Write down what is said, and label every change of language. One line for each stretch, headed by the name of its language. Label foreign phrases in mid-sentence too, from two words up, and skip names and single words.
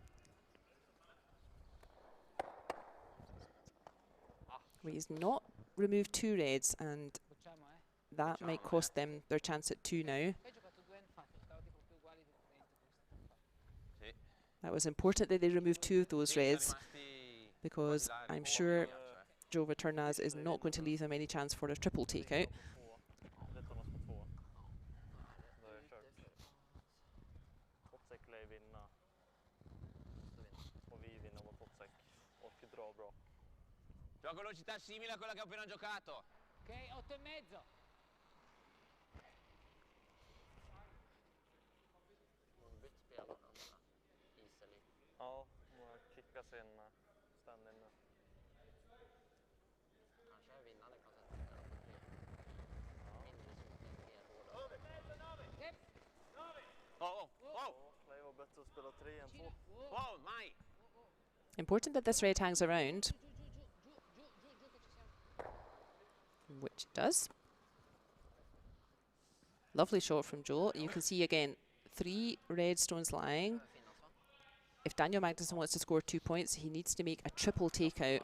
English: He's not removed 2 reds, and that might cost them their chance at 2 now. That was important that they removed 2 of those reds, because I'm sure Joe Retornaz is not going to leave them any chance for a triple takeout.
Italian: Gioco velocità simile a quella che ho appena giocato. Ok, 8,5.
Swedish: Ja, må kicka sin stand-in nu. Kanske vinnande kan sätta Det var bättre att spela 3 än 2.
Italian: Wow, mai!
English: Important that this red hangs around, which it does. Lovely shot from Joel. You can see again 3 red stones lying. If Daniel Magnusson wants to score 2 points, he needs to make a triple takeout.